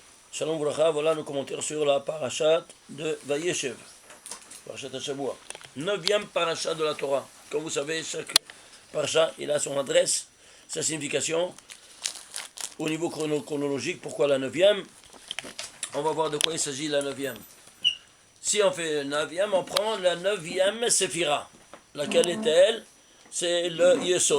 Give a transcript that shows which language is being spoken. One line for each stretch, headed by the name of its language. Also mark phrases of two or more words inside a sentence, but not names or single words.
Hebrew: שלום ברכה,
French: voilà nos commentaires sur la parashat de Vayeshev,
Hebrew: פרשת השבוע.
French: 9e parashat de la Torah. Comme vous savez, chaque parashat, il a son adresse, sa signification. Au niveau chronologique, pourquoi la 9e? On va voir de quoi il s'agit la 9e. Si on fait 9e, on prend la 9e Séphira. Laquelle est-elle? C'est le Yesod.